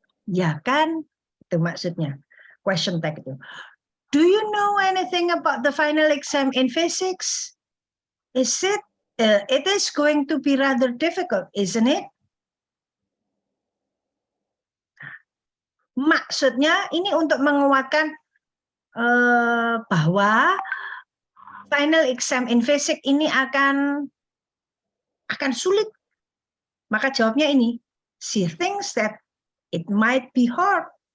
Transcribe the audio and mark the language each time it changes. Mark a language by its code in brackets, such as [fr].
[id] Ya kan, itu maksudnya question tag itu. [en] Do you know anything about the final exam in physics? It is going to be rather difficult, isn't it? [id] Maksudnya ini untuk menguatkan bahwa [en] final exam in physics [id] ini akan sulit. Maka jawabnya ini, [en] she thinks that it might be hard.